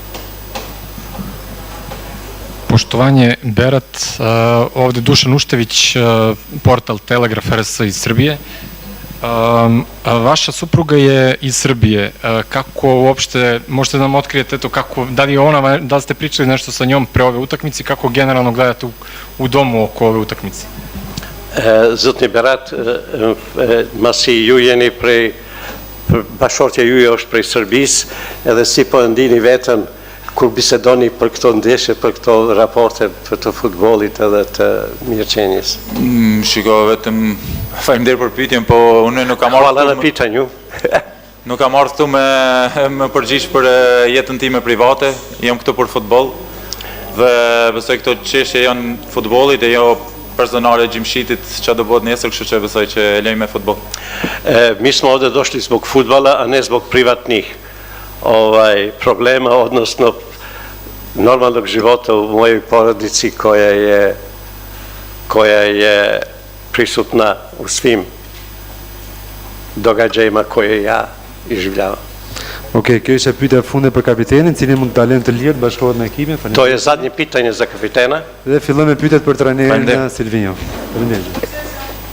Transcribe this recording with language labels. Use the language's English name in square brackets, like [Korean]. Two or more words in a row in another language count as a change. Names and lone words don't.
[Serbian] Poštovanje, Berat, ovdje Dušan Uštević, portal Telegraf RS iz Srbije. Vaša supruga je iz Srbije. Kako uopšte, možete da nam otkrijete to, da li ste pričali nešto sa njom pre ove utakmice, kako generalno gledate u domu oko ove utakmice? [Albanian] Zotni Berat, masi ju jeni prej, bashortja ju je është prej Serbis, edhe si po ndini vetëm kur bisedoni për këto ndeshje, për këto raporte, për të futbollit edhe të mirëqenies. Shiko, vetëm faleminderit për pyetjen, po unë nuk kam [Serbian] Hvala na pitanju. [Albanian] Nuk kam ardhur këtu me përgjigj për jetën time private, jam këtu për futboll. Dhe besoj këto çështje janë futbollit e jo personale Gjimšitit që do bëhet nesër, kështu që besoj që lejmë me futboll. [Serbian] Mi smo ovde došli zbog fudbala, a ne zbog privatnih problema, odnosno normalnog života u mojoj porodici koja je prisutna u svim događajima koje ja iživljavam. [Albanian] Okej, kjo ishte pyetja e fundit për kapitenin, cili mund talent të lirë të bashkohet në ekipin. [Serbian] To je zadnje pitanje za kapitena. [Albanian] Dhe fillojmë me pyetjet për trajnerin Silvinjo. Faleminderit.